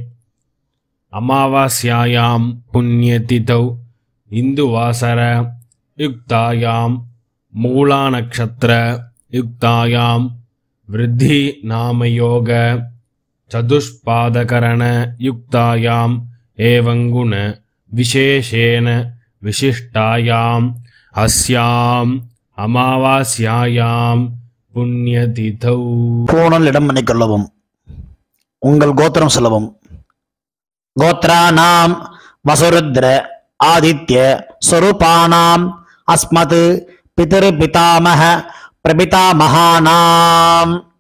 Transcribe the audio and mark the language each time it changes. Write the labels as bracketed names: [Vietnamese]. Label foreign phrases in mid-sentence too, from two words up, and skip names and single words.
[Sanskrit] अमावास्यायां पुण्यतिथौ हिन्दुवासर युक्तायां मूलानक्षत्र युक्तायां वृद्धि नामयोग चतुष्पादकरण युक्तायां एवं गुण विशेषेण विशिष्टायां अस्यां अमावास्यायां पुण्यतिथौ. [Tamil] பூணல் இடம் பண்ணிக்கொள்ளவும். உங்கள் கோத்திரம் சொல்லவும். [Sanskrit] गोत्राणां वसुरुद्र आदित्य स्वरूपाणां अस्मत् पितर् पितामह प्रपितामहानां.